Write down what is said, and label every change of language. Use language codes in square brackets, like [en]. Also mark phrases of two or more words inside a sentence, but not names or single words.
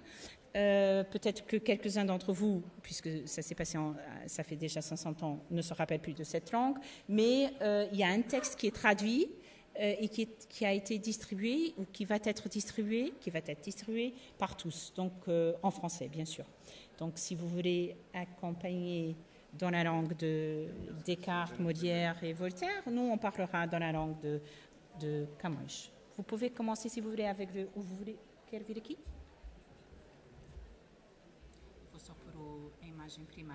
[fr] Peut-être que quelques-uns d'entre vous, puisque ça s'est passé, ça fait déjà 500 ans, ne se rappellent plus de cette langue, mais il y a un texte qui est traduit et qui a été distribué, ou qui va être distribué par tous, donc en français, bien sûr. Donc, si vous voulez accompagner dans la langue de Descartes, Molière et Voltaire, nous, on parlera dans la langue de Camões. Vous pouvez commencer, si vous voulez, avec où vous voulez. [pt] Quer vir aqui? Vou só pôr a imagem primeira.